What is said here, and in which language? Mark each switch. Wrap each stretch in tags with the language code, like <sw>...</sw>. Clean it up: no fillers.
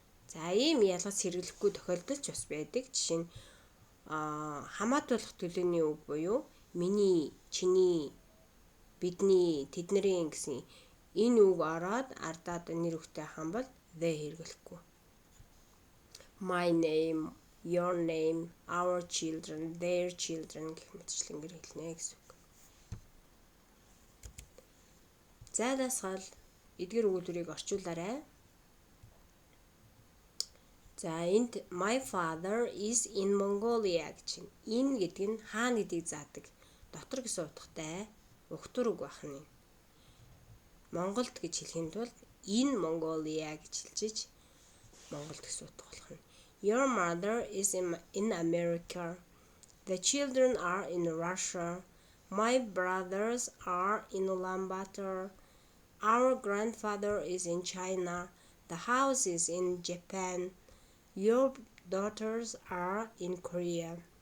<mn>За ийм ялгац хэрэглэхгүй тохиолдол ч бас байдаг. Жишээ нь хамаатуулах төлөөний үг буюу миний, чиний, бидний, тэдний гэсэн энэ үг ороод ардаад нэр үгтэй хам бол the хэрэглэхгүй.</mn> <en>My name, your name, our children, their children</en> <mn>гэх мэтчлэнгээр хэлнэ гэсэн үг. За дасгал эдгээр өгүүлбэрийг орчуулаарай. За энд</mn> <en>my father is in Mongolia</en> <mn>гэж байна. Энэ гэдэг нь хаана гэдгийг заадаг. Дотор гэсэн утгатай ухтар үг байна. Монголд гэж хэлэхийн тулд in Mongolia гэж хэлжиж Монголд гэсэн утга болох нь.</mn> <en>Your mother is in America. The children are in Russia. My brothers are in Ulaanbaatar. Our grandfather is in China. The house is in Japan. Your daughters are in Korea.</en>